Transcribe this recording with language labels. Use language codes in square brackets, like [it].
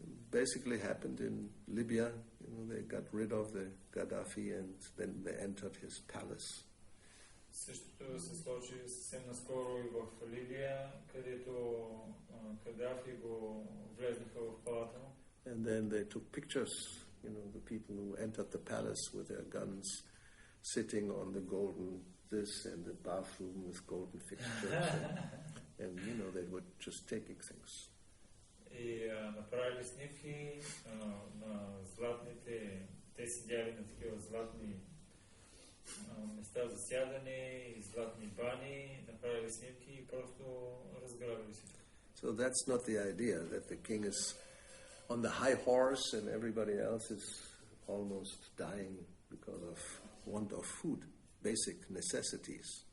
[en] Basically happened in Libya. They got rid of the Gaddafi and then they entered his palace. [bg] Същото се случи съвсем наскоро и в Ливия, където Кадафи го влезнаха в палата. [en] And then they took pictures, the people who entered the palace with their guns, sitting on the golden this and the bathroom with golden fixtures. and they were just taking things. [bg] И направили снимки на златните, те седяли на такива златни места за сядане и златни бани, направили снимки и просто разграбили всичко. [en] So that's not the idea, that the king is on the high horse and everybody else is almost dying because of want of food, basic necessities.